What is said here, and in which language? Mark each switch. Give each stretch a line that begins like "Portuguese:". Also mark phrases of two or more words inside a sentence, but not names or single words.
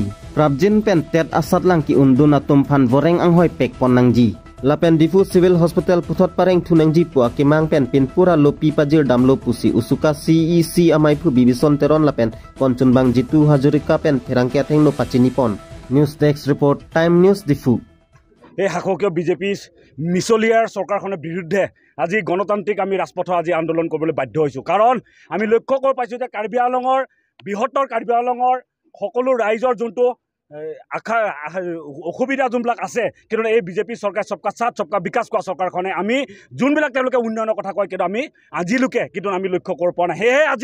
Karbi: Prabjin pen tet asat lang ki undun atum phan voreng ang hoy pek pon nangji. Lapen Difu Civil Hospital puthot pareng thunangji pu akimang pen pinpura lo pipajir damlo pusi Usuka CEC amai phu bibison teron lapen konchunbang jitu Hazurika pen pherangke atheng no pachini pon.
English: News Desk Report Time News Difu.
Assamese: এই শাসকীয় বিজেপি মিছলিয়াৰ চৰকাৰখনৰ বিৰুদ্ধে আজি গণতান্ত্ৰিক আমি ৰাজপথ আজি আন্দোলন কৰিবলৈ বাধ্য হৈছোঁ কাৰণ আমি লক্ষ্য কৰি পাইছোঁ যে কাৰ্বি আংলঙৰ বৃহত্তৰ কাৰ্বি আংলঙৰ সকলো ৰাইজৰ যোনটো আশা অসুবিধা যোনবিলাক আছে কিন্তু এই বিজেপি চৰকাৰ
Hindi: सबका साथ सबका विकास
Assamese: কৰা চৰকাৰখনে আমি যোনবিলাক তেওঁলোকে উন্নয়নৰ কথা কয় কিন্তু আমি আজিলৈকে কিন্তু আমি লক্ষ্য কৰিব পৰা নাই সেয়ে